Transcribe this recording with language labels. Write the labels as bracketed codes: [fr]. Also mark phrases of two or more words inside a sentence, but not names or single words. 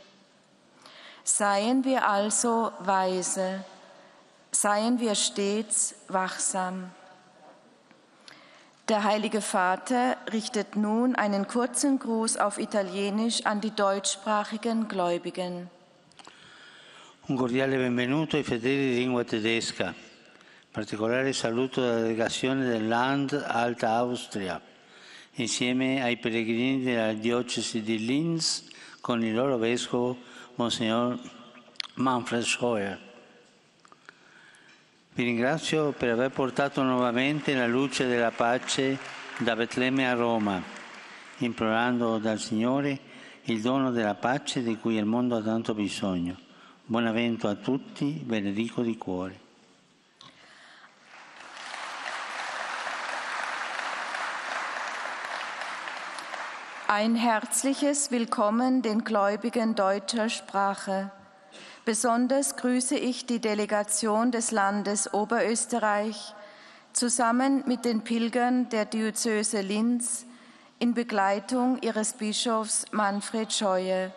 [de] Seien wir also weise, seien wir stets wachsam. Der Heilige Vater richtet nun einen kurzen Gruß auf Italienisch an die deutschsprachigen Gläubigen. [it] Un cordiale benvenuto ai fedeli di lingua tedesca. Particolare saluto della delegazione del Land Alta Austria, insieme ai pellegrini della diocesi di Linz con il loro vescovo Monsignor Manfred Scheuer. Vi ringrazio per aver portato nuovamente la luce della pace da Betlemme a Roma, implorando dal Signore il dono della pace di cui il mondo ha tanto bisogno. Buon avvento a tutti, ve ne dico di cuore. [de] Ein herzliches Willkommen den Gläubigen deutscher Sprache. Besonders grüße ich die Delegation des Landes Oberösterreich zusammen mit den Pilgern der Diözese Linz in Begleitung ihres Bischofs Manfred Scheuer.